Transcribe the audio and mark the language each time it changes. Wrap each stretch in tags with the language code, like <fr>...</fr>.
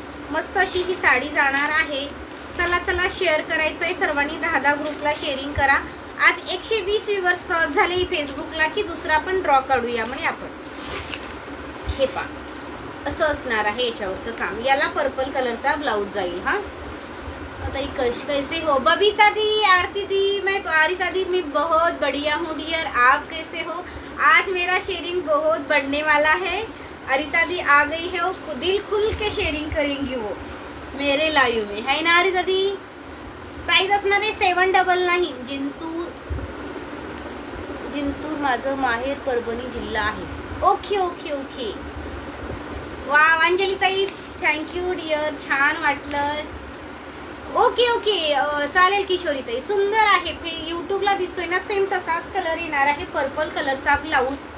<mr>मस्त अशी ही साडी जाणार आहे. चला चला शेअर करायचं आहे सर्वांनी. 10 ग्रुपला शेअरिंग करा. आज 120 व्ह्यूअर्स क्रॉस झाले फेसबुकला की दुसरा पण ड्रॉ काढूया म्हणे आपण. हे पा असं असणार आहे याच्यावरचं काम. याला पर्पल कलरचा ब्लाऊज जाईल.</mr> <hi>हा आता कैसे हो बबीता दी, आरती दी, मैं आरिता दी, मैं बहुत बढ़िया हूँ डियर. आप कैसे हो? आज मेरा शेयरिंग बहुत बढ़ने वाला है. अरिता दी आ गई है, वो दिल खुल के शेयरिंग करेंगी वो मेरे लाइव में, है ना अरिता दी.</hi> <mr>प्राइस असणार आहे 799. जिंतूर माझं माहेर परभणी जिल्हा आहे. Okay okay okay. वा अंजली ताई थँक्यू डिअर, छान वाटलं. ओके ओके चालेल किशोरी ताई. सुंदर आहे, यूट्यूबला दिसतोय ना सेम तसाच कलर येणार आहे, पर्पल कलरचा ब्लाऊज.</mr>